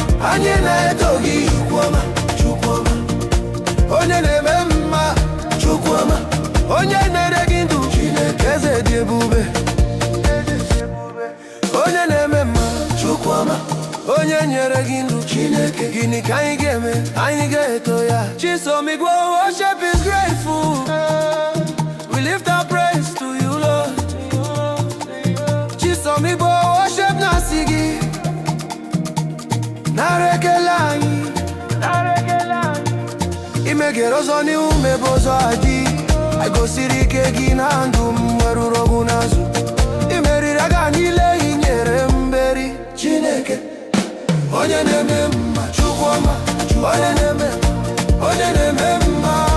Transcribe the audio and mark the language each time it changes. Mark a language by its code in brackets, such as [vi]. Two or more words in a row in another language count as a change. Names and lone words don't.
[ig] Anyị na-eto gị, Chukwu ọma, Chukwu ọma. Onye na-eme mma, Chukwuma. Onye na-ere gị ndụ, Chineke. Eze dị ebube. Onye na-eme mma, Chukwuma. Onye nyere gị ndụ, Chineke. Gịnị ka anyị ga-eme? Anyị ga-eto ya. Chisom Igwe, [en] worship is grateful. We lift our praise to you, Lord. [ig] Chisom Igwe, worship na-asị gị. Nara ekele anyị. Nara ekele anyị. Ị meghere ọzọ n'ihu m ebe ọzọ adị. Anyị gosiri ike gị na ndụ m nweruru ọgwụ n'azụ. Ị meriri agha niile, ị nyere m mmeri. Chineke, onye na-eme mma, Chukwu ọma, onye na-eme, onye na-eme mma.